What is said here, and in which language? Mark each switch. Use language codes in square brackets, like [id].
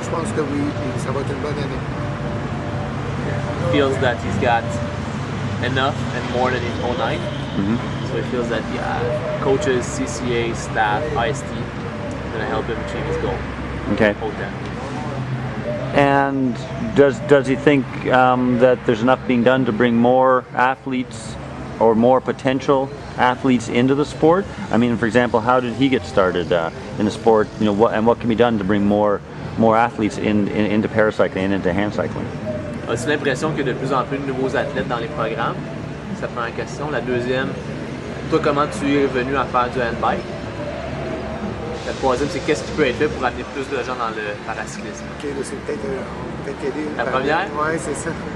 [fr] Je pense que oui, puis ça va être une bonne année. [en] He feels that he's got enough and more than in 2009. So he feels that coaches, CCA, staff, IST going to help him achieve his goal. Okay. And does he think that there's enough being done to bring more athletes or more potential athletes into the sport? I mean, for example, how did he get started in the sport? What can be done to bring more athletes into paracycling and into hand cycling? [fr] As-tu l'impression qu'il y a de plus en plus de nouveaux athlètes dans les programmes? C'est la première question. La deuxième, toi, comment tu es venu à faire du handbike? La troisième, c'est qu'est-ce qui peut être fait pour amener plus de gens dans le paracyclisme? OK, là, c'est peut-être la première? Oui, c'est ça.